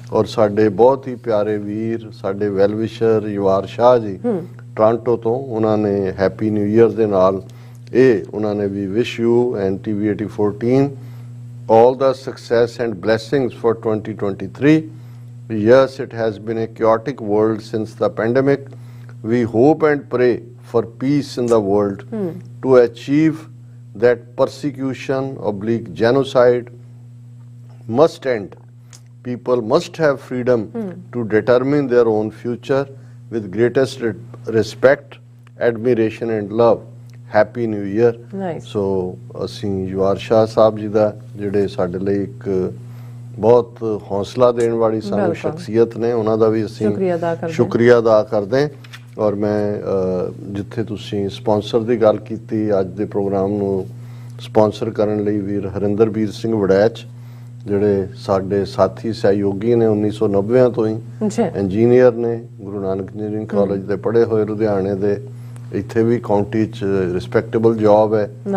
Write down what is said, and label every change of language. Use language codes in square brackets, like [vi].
[pa] ਔਰ ਸਾਡੇ ਬਹੁਤ ਹੀ ਪਿਆਰੇ ਵੀਰ ਸਾਡੇ ਵੈਲਵਿਸ਼ਰ ਯਵਾਰ ਸ਼ਾਹ ਜੀ ਟੋਰਾਂਟੋ ਤੋਂ, ਉਹਨਾਂ ਨੇ ਹੈਪੀ ਨਿਊ ਈਅਰ ਦੇ ਨਾਲ ਇਹ ਉਹਨਾਂ ਨੇ ਵੀ [en] Wish you and TV 84 team all the success and blessings for 2023. Yes, it has been a chaotic world since the pandemic. We hope and pray for peace in the world to achieve that persecution / genocide must end. People must have freedom to determine their own future with greatest respect, admiration and love. Happy new year. [pa] ਸੋ ਅਸੀਂ ਯਵਾਰ ਸ਼ਾਹ ਸਾਹਿਬ ਜੀ ਦਾ ਜਿਹੜੇ ਸਾਡੇ ਲਈ ਇੱਕ ਬਹੁਤ ਹੌਸਲਾ ਦੇਣ ਵਾਲੀ ਸਾਨੂੰ ਸ਼ਖਸੀਅਤ ਨੇ, ਉਹਨਾਂ ਦਾ ਵੀ ਅਸੀਂ ਸ਼ੁਕਰੀਆ ਅਦਾ ਕਰਦੇ। ਔਰ ਮੈਂ ਜਿੱਥੇ ਤੁਸੀਂ ਸਪਾਂਸਰ ਦੀ ਗੱਲ ਕੀਤੀ, ਅੱਜ ਦੇ ਪ੍ਰੋਗਰਾਮ ਨੂੰ ਸਪਾਂਸਰ ਕਰਨ ਲਈ ਵੀਰ ਹਰਿੰਦਰਬੀਰ ਸਿੰਘ ਵੜੈਚ ਜਿਹੜੇ ਸਾਡੇ ਸਾਥੀ ਸਹਿਯੋਗੀ ਨੇ 1990 ਤੋਂ ਹੀ, ਇੰਜੀਨੀਅਰ ਨੇ, ਗੁਰੂ ਨਾਨਕ ਇੰਜੀਨੀਅਰਿੰਗ ਕਾਲਜ ਦੇ ਪੜ੍ਹੇ ਹੋਏ, ਲੁਧਿਆਣੇ ਦੇ, ਇੱਥੇ ਵੀ ਕਾਉਂਟੀ 'ਚ ਰਿਸਪੈਕਟੇਬਲ ਜੌਬ ਹੈ।